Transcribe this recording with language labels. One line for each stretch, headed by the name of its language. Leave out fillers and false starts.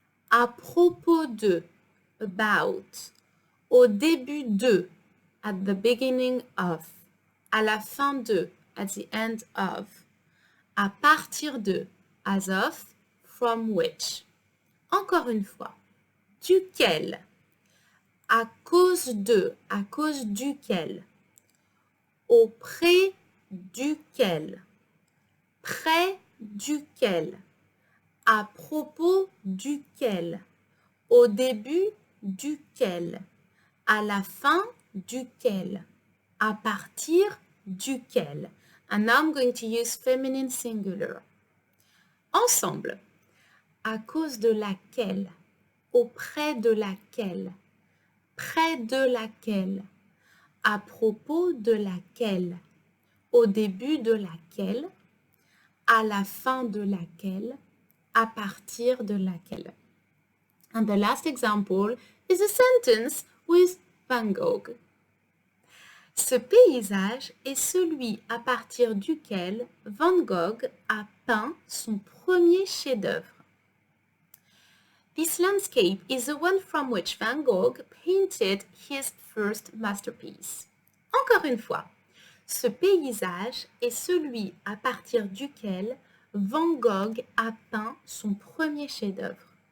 French: À propos de,
English: about.
French: Au début de,
English: at the beginning of.
French: À la fin de,
English: at the end of.
French: À partir de,
English: as of, from which.
French: Encore une fois. Duquel. À cause de, à cause duquel. Auprès duquel. Près duquel. À propos duquel. Au début duquel. À la fin duquel. À partir duquel.
English: And now I'm going to use feminine singular.
French: Ensemble. À cause de laquelle. Auprès de laquelle. Près de laquelle. À propos de laquelle. Au début de laquelle. À la fin de laquelle. À partir de laquelle.
English: And the last example is a sentence with Van Gogh.
French: Ce paysage est celui à partir duquel Van Gogh a peint son premier chef-d'œuvre.
English: This landscape is the one from which Van Gogh painted his first masterpiece.
French: Encore une fois, ce paysage est celui à partir duquel Van Gogh a peint son premier chef-d'œuvre.